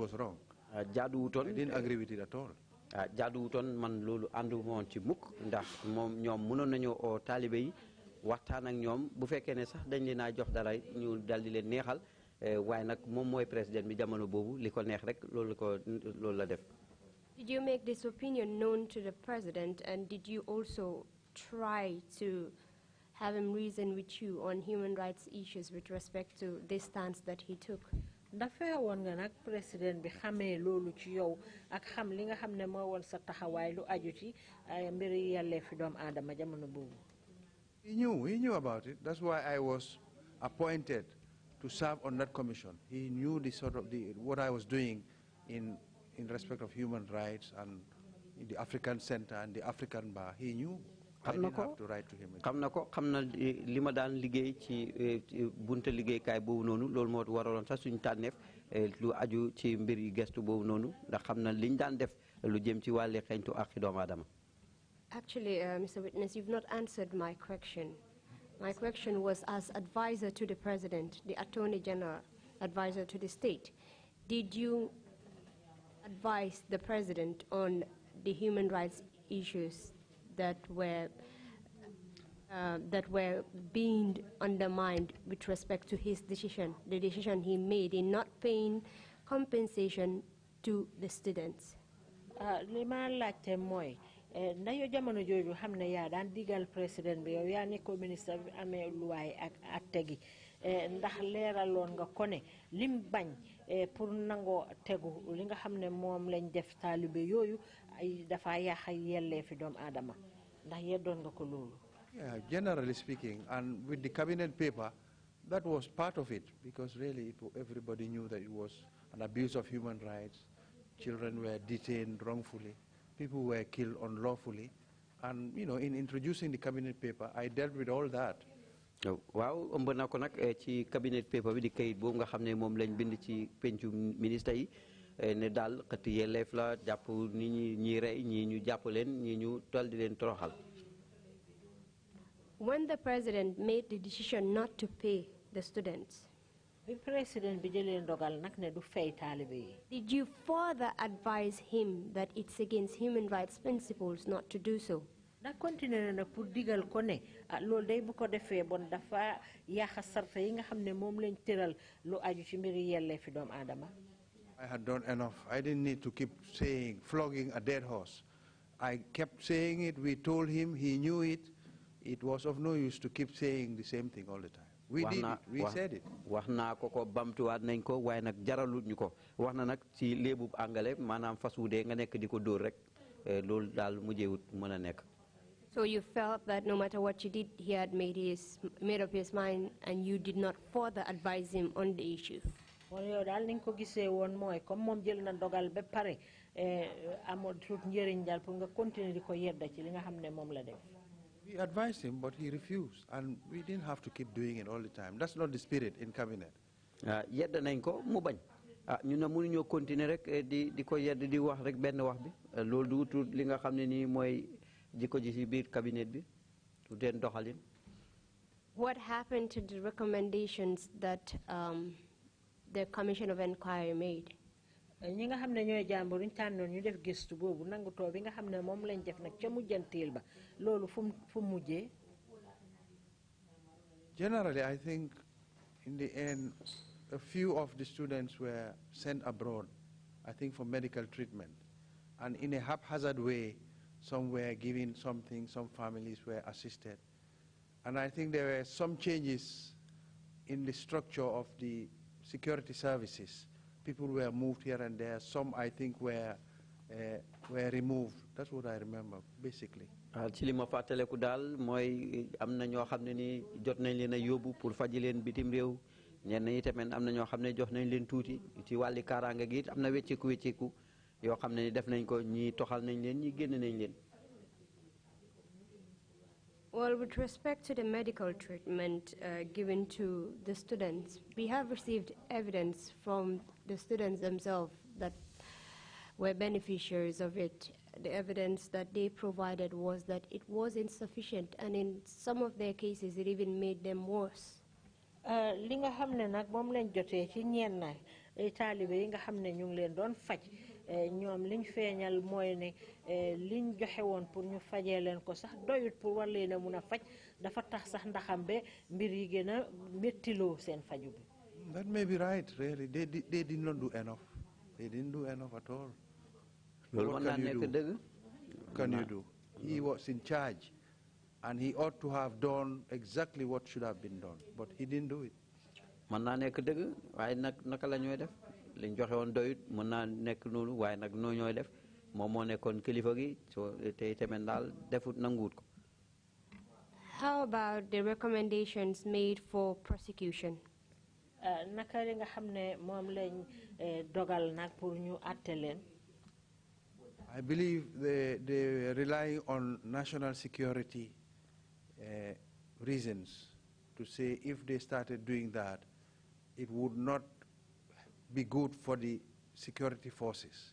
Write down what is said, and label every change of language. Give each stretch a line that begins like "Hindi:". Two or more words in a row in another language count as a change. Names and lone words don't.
English: And it was wrong. I didn't agree with it at all.
Wolof: jaaduwutoon man loolu àndu moon ci mukk ndax moom ñoom mënoon nañoo oo taalibe yi waxtaan ak ñoom bu fekkee ne sax dañ leen a jox dara ñu dal di leen neexal waaye nag moom mooy président bi jamono boobu li ko neex rek loolu la def.
English: Did you make this opinion known to the president, and did you also try to have him reason with you on human rights issues with respect to this stance that he took?
Wolof: dafa woon nga nag président bi xamee loolu ci yow ak xam li nga xam ne moo woon sa taxawaay lu aju ci mbiri yelleefi doomu aadama jamono boobu.
English: He knew about it. That's why I was appointed to serve on that commission. He knew the sort of what I was doing in respect of human rights and in the African Center and the African Bar. He knew. I didn't have to write to him.
Wolof: xam na li ma daan liggéey ci bunta liggéeykaay boobu noonu loolu moo waraloon sax suñu tànneef lu aju ci mbir yi gestu boobu noonu ndax xam na liñ daan def lu jëm ci wàllu xeeñtu ak doomu aadama.
English: Actually, Mr. Witness, you've not answered my question. My question was as advisor to the president, the Attorney General, advisor to the state. Did you advise the president on the human rights issues that were being undermined with respect to his decision, the decision he made in not paying compensation to the students?
Wolof: Lima laajte mooy ndayo jamono jooju xam ne yaa daan digal président bi yow yaa nekkoon ministre bi amee luwaay ak atte gi ndax leeraloon nga ko ne lim bañ pour nangoo tegu li nga xam ne moom lañ def taalibe yooyu ay dafa yàq yelleefi doomu aadama ndax yeddoon nga ko loolu.
English: Yeah, generally speaking, and with the cabinet paper, that was part of it, because really everybody knew that it was an abuse of human rights. Children were detained wrongfully. People were killed unlawfully. And, you know, in introducing the cabinet paper, I dealt with all that.
Wolof: Waaw ëmb na ko nag ci
English: cabinet paper
Wolof: bi di kayit boobu nga xam ne moom lañ bind ci pencu ministre yi ne daal xëtt yelleef la jàpp nit ñi rey ñii ñu jàpp leen ñii ñu dal di leen toroxal.
English: When the president made the decision not to pay the students,
Wolof: bi président bi jëlee ndogal nag ne du fay taalibe yi.
English: Did you further advise him that it's against human rights principles not to do so?
Wolof: Da continuer na pour digal ko ne loolu day bu ko defee bon dafa yàq sarta yi nga xam ne moom lañ tëral lu aju ci mbiri yelleefi doomu aadama.
English: I had done enough. I didn't need to keep saying, flogging a dead horse. I kept saying it. We told him. He knew it. It was of no use to keep saying the same thing all the time. We did it. We said it.
Wolof: Wax naa ko ko bamtuwaat nañ ko waaye nag jaralut ñu ko wax na nag ci léebub angale maanaam fas wu dee nga nekk di ko dóor rek loolu daal mujjeewut mën a nekk.
English: So you felt that no matter what you did, he had made up his mind, and you did not further advise him on the issue.
Wolof: Bon yow daal ni nga ko gisee woon mooy comme moom jël na dogal ba pare amoo tuut njëriñ daal pour nga continuer di ko yedda ci li nga xam ne moom la def.
English: We advised him, but he refused, and we didn't have to keep doing it all the time. That's not the spirit in cabinet.
Wolof: Yedda nañ ko mu bañ ñu ne mënuñoo continuer rek di ko yedd di wax rek benn wax bi loolu du tuut li nga xam ne nii mooy jikko ji ci biir cabinet bi du den doxalin.
English: What happened to the recommendations that the Commission of Inquiry made?
Wolof: ñi nga xam ne ñooy jàmbur ñu tànnoon ñu def gëstu boobu nangutoo bi nga xam ne moom lañ def nag ca mujjanteel ba loolu fu mujjee.
English: Generally, I think in the end, a few of the students were sent abroad, I think for medical treatment. And in a haphazard way, some were given something, some families were assisted. And I think there were some changes in the structure of the security services. People were moved here and there. Some, I think, were removed. That's what I remember, basically.
Wolof: ci li ma fàttaleku daal mooy am na ñoo xam ne ni jot nañ leen a yóbbu pour faji leen bitim réew ñenn ñi tamit am na ñoo xam ne jox nañ leen tuuti ci wàlli kaaraange gi am na wecceeku yoo xam ne ni def nañ ko ñii toxal nañ leen ñii génn nañ leen.
English: Well, with respect to the medical treatment given to the students, we have received evidence from the students themselves that were beneficiaries of it. The evidence that they provided was that it was insufficient, and in some of their cases, it even made them worse.
Wolof: Li nga xam ne nag moom lañ jotee ci ñenn taalibe yi nga xam ne ñu ngi leen doon faj ñoom liñ feeñal mooy ne liñ joxe woon pour ñu fajee leen ko sax doyut pour war leen a mun a faj dafa tax sax ndaxam be mbir yi gën a méttiloo seen faju bi.
English: That may be right, really. They did not do enough. They didn't do enough at all. What can you do? Can you do? He was in charge, and he ought to have done exactly what should have been done, but he didn't do it.
Wolof: Man na nek deug waye nak naka la ñoy def liñ joxe won doyut mën na nek nonu waye nak no ñoy def mom mo nekkon kilifa gi so tay temen dal defut nangut ko.
English: How about the recommendations made for prosecution?
Wolof: Naka li nga xamne mom lañ dogal nak pour ñu atté len.
English: I believe they rely on national security reasons to say if they started doing that, it would not be good for the security forces.